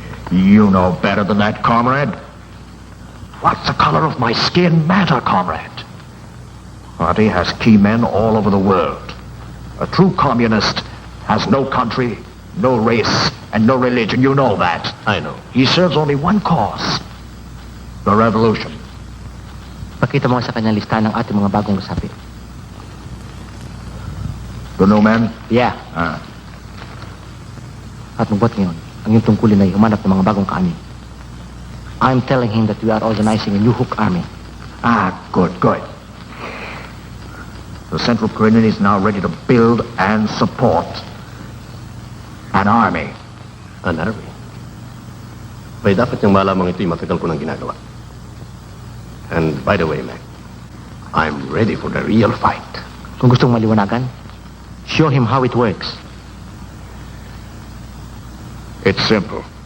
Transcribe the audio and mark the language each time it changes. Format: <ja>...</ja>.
<en>You know better than that, comrade. What's the color of my skin matter, comrade? Party has key men all over the world. A true communist has no country, no race, and no religion. You know that. I know. He serves only one cause. The revolution.</en> <tl>Pakita mo sa kanya listahan ng ating mga bagong kasapi.</tl> <en>The new men? Yeah.</en> <tl>At magbuhat ngayon, ang iyong tungkulin ay humanap ng mga bagong kaani.</tl> <en>I'm telling him that we are organizing a new hook army. Good. The Central Community is now ready to build and support an army. An army?</en> <tl>May dapat niyang malamang ito'y matagal ko nang ginagawa.</tl> <en>And by the way, Mac, I'm ready for the real fight. Kung gustong maliwanagan, show him how it works. It's simple.</en>